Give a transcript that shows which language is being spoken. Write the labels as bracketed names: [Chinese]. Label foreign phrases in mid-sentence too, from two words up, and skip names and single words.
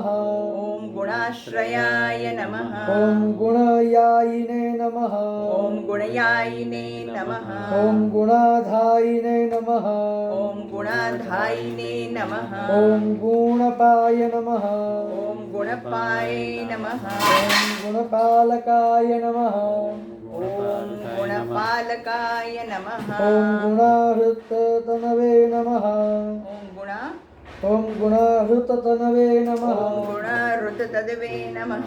[Sanskrit] ॐ गुणाश्रयाय नमः ॐ गुणयायिने नमः ॐ गुणयायिने नमः ॐ गुणाधायिने नमः ॐ गुणाधायिने नमः ॐ गुणपाय नमः ॐ गुण ગુણપાય નમઃ. ઓમ ગુણપાલકાય નમઃ. ઓમ ગુણપાલકાય નમઃ. ઓમ ગુણાહૃતતનવે નમઃ. ઓમ ઓમ ગુણાહૃતતનવે નમઃ. ગુણરુતતદવે નમઃ.